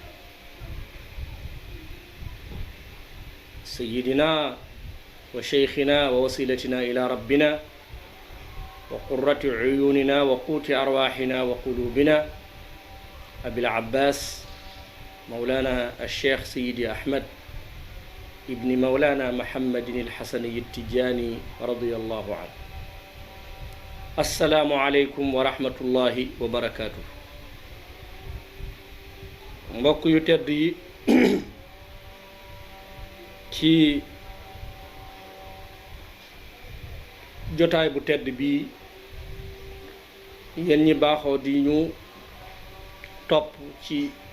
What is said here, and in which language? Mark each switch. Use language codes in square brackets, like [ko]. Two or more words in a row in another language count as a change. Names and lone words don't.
[ar] سيدنا وشيخنا ووسيلتنا إلى ربنا وقرة عيوننا وقوت أرواحنا وقلوبنا أبي العباس مولانا الشيخ سيدي أحمد ابن مولانا محمد الحسني التجاني رضي الله عنه السلام عليكم ورحمة الله وبركاته [wo] mbokk yu tedd yi ci jotaay bu tedd bi yéen ñi baaxoo di ñu topp ci